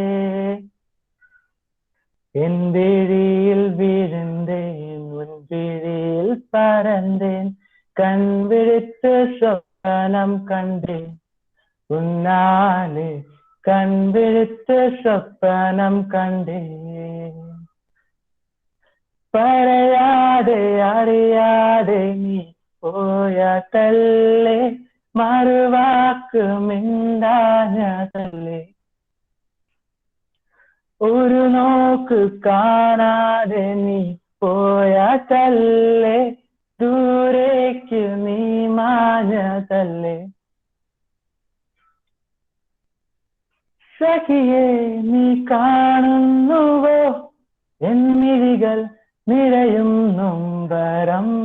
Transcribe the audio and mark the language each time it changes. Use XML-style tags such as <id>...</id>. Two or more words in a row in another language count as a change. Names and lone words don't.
<ta>என் விழியில் விழுந்தேன் உன் விழியில் பறந்தேன் கண் விழித்து சொப்பனம் கண்டேன் உன்னாலே கண் விழித்து சொப்பனம் கண்டேன்</ta> <ml>പറയാതെ അറിയാതെ നീ പോയ തല്ലേ മറുവാക്ക് മിണ്ടാഞ്ഞ തല്ലേ ഒരു നോക്ക് കാണാതെ നീ പോയ തല്ലേ ദൂരേക്ക് നീ മാഞ്ഞ തല്ലേ സഖിയെ നീ കാണുന്നുവോ എന്നിഴികൾ നിറയും നൊമ്പരം</ml>